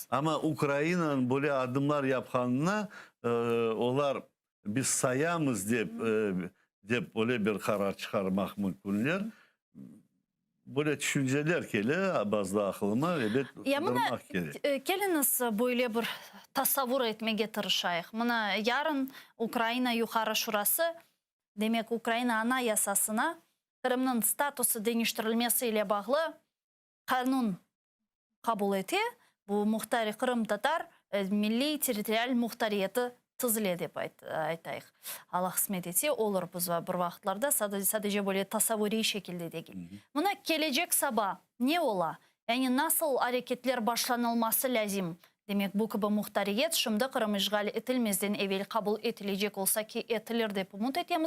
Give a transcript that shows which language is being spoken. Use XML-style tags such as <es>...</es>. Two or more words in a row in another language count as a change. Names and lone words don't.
<crh>Ama Ukrayna'nın böyle adımlar yapkanına onlar biz sayamız deyip öyle bir karar çıkarmak mümkünler. Böyle düşünceler kele bazı aklıma evet Ya buna kıdırmak gerek. geliniz böyle bir tasavvur etmeye tırışayıq. Buna yarın Ukrayna Yukarı Şurası demek Ukrayna Anayasasına Kırım'ın statusu değiştirilmesiyle bağlı kanun kabul etti. Bu muhtari Kırım Tatar milli territorial muhtariyeti tızıle dep aytayıq. Allah kısmet etse olur biz bir vaxtlarda sadece böyle tasavvuri şekilde değil. Buna gelecek sabah ne ola? Yani nasıl hareketler başlanılması lazım? Demek bu gibi muhtariyet şimdi Kırım işgal etilmezden evvel kabul edilecek olsa ki etilir dep umut etemiz.</crh>